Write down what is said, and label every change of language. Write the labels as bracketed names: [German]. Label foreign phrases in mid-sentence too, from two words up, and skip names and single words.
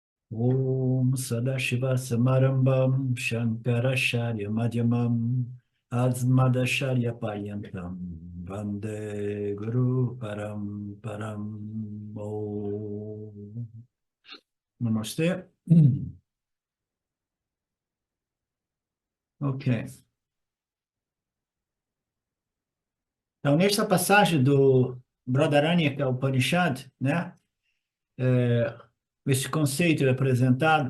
[Sanskrit] Om Sadashiva Samarambam Shankaracharya Madhyamam Asmadacharya Paryantam Vande Guru Param Om. [Portuguese] Namastê. Ok. Então, nesta passagem do Bradaranyaka Upanishad, né, esse conceito é apresentado.